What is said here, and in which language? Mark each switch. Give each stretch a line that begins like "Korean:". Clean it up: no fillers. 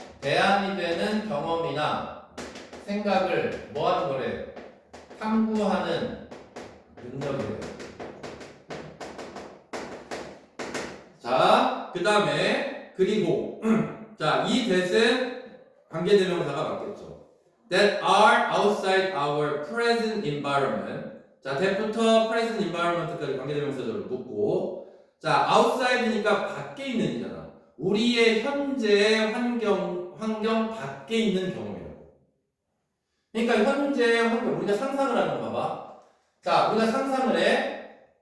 Korean: 대안이 되는 경험이나 생각을 뭐 하는 거래? 탐구하는 능력이래요. 자, 그 다음에 그리고 자, 이 that은 관계대명사가 맞겠죠.
English: That are outside our present environment.
Korean: 자, that부터 present environment까지 관계대명사절을 묶고, 자, outside니까 밖에 있는이잖아. 우리의 현재 환경 밖에 있는 경험이라고. 그러니까 현재 환경, 우리가 상상을 하는 거 봐봐. 자, 우리가 상상을 해.